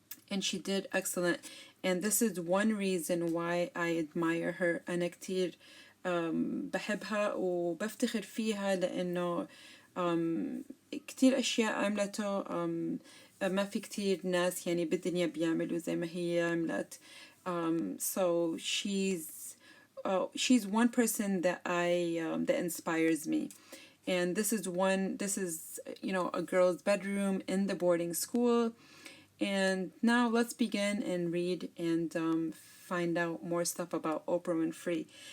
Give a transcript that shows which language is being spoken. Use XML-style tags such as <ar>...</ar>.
<en>And she did excellent. And this is one reason why I admire her.</en> <ar>أنا كتير بحبها وبفتخر فيها لأنه كتير أشياء عملته ما في كتير ناس يعني بالدنيا بيعملوا زي ما هي عملت.</ar> <en>So she's one person that that inspires me. And this is a girl's bedroom in the boarding school. And now let's begin and read and find out more stuff about Oprah Winfrey.</en>